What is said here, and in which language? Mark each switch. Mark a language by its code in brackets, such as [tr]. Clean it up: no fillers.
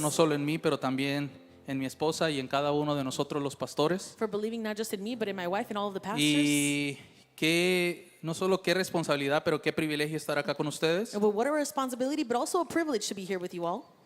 [es] no solo en mí, pero también en mi esposa y en cada uno de nosotros los pastores. [en] for believing not just in me, but in my wife and all of the pastors. [es] Y no solo qué responsabilidad, pero qué privilegio estar acá con ustedes. [en] But what a responsibility, but also a privilege to be here with you all.